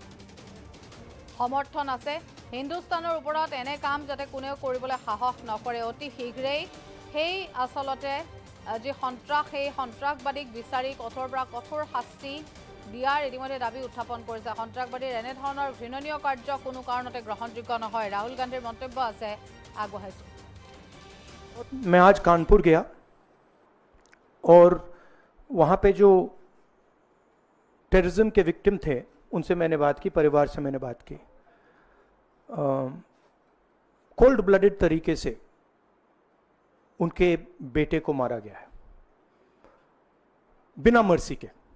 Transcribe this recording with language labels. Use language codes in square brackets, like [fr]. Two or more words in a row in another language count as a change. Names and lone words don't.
[as] সমৰ্থন আছে হিন্দুস্তানৰ ওপৰত এনে কাম যাতে কোনেও কৰিবলৈ সাহস নকৰে অতি শীঘ্ৰেই সেই আচলতে যি সেই সন্ত্ৰাসবাদীক বিচাৰি কঠোৰৰ পৰা কঠোৰ শাস্তি দিয়াৰ ইতিমধ্যে দাবী উত্থাপন কৰিছে সন্ত্ৰাসবাদীৰ এনে ধৰণৰ ঘৃণনীয় কাৰ্য কোনো কাৰণতে গ্ৰহণযোগ্য নহয় ৰাহুল গান্ধীৰ মন্তব্য আছে আগবঢ়াইছো [hi] मैं आज कानपुर गया और वहाँ पे जो टेररिज्म के विक्टिम थे उनसे मैंने बात की परिवार से मैंने बात की [en] cold blooded [hi] तरीके से उनके बेटे को मारा गया है बिना मर्सी के